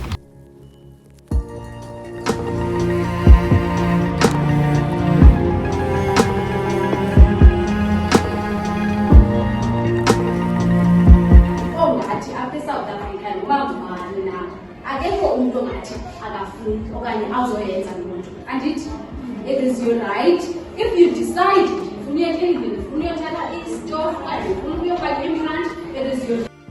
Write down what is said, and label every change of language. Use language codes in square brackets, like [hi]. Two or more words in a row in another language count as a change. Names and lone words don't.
[xh] Ongathi apha eSouth Africa noba ngubani na akekho umntu ongathi akafuni okanye azoyenza loo nto. [en] Andithi it is your right. If you decide ufuna uyeka endlini, ufuna uyothatha isitofu okanye ufuna uyofaka implant, it is your